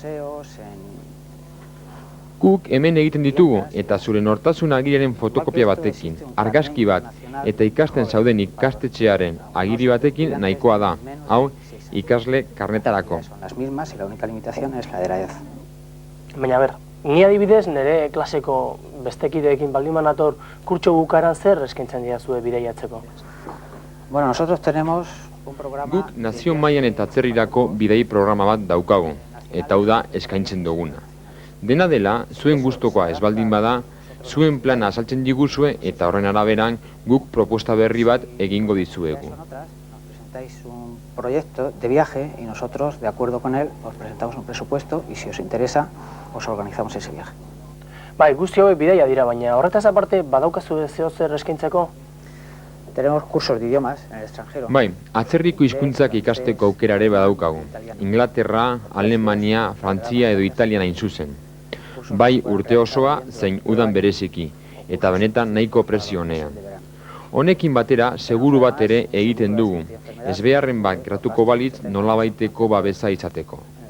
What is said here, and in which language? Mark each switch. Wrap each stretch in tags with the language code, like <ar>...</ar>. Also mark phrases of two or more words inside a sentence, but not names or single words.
<eu>Guk hemen egiten ditugu eta zure nortasun agiriaren fotokopia batekin, argazki bat eta ikasten zauden ikastetxearen agiri batekin nahikoa da, hau ikasle karnetarako. Baina ni adibidez nire klaseko bestekideekin baldin banator kurtso bukaran zer eskaintzen didazue bidaiatzeko?</eu> <es>Bueno, nosotros tenemos un programa...</es> <eu>Guk nazio mailan eta atzerrirako bidai programa bat daukagu, eta hau da eskaintzen duguna. Dena dela, zuen gustokoa ez baldin bada, zuen plana azaltzen diguzue eta horren araberan guk propuesta berri bat egingo dizuegu.</eu> <es>Presentáis un proyecto de viaje y nosotros, de acuerdo con él, os presentamos un presupuesto y si os interesa, os organizamos ese viaje.</es> <eu>Bai, guzti hauek bidaia dira, baina horretaz aparte badaukazu zer eskaintzeko?</eu> <es>Tenemos cursos de idiomas en el extranjero.</es> <eu>Bai, atzerriko hizkuntzak ikasteko aukera ere badaukagu. Inglaterra, Alemania, Frantzia edo Italian hain zuzen. Bai urte osoa zein udan bereziki, eta benetan nahiko prezio honean. Honekin batera, seguru bat ere egiten dugu, ez beharren bat gratuko balitz nolabaiteko babesa izateko.</eu>